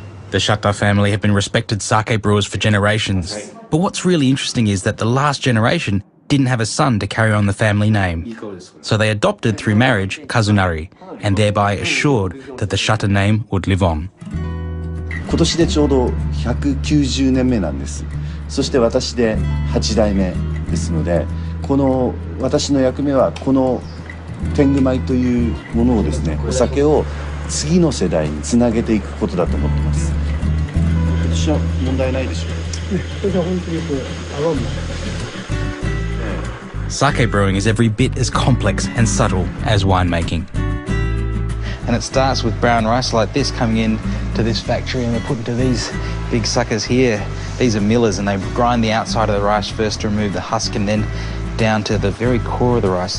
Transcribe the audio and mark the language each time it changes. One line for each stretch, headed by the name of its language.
English: The Shata family have been respected sake brewers for generations. But what's really interesting is that the last generation didn't have a son to carry on the family name. So they adopted through marriage Kazunari, and thereby assured that the Shata name would live on.
Japanese: 今年でちょうど190年目なんです。そして私で8代目ですので、この私の役目はこの天狗米というものをですね、お酒を次の世代につなげていくことだと思ってます。今年は問題ないでしょう。今年は本当によく合うもん。
English: Sake brewing is every bit as complex and subtle as winemaking. And it starts with brown rice like this coming in to this factory, and they're put into these big suckers here. These are millers, and they grind the outside of the rice first to remove the husk, and then down to the very core of the rice.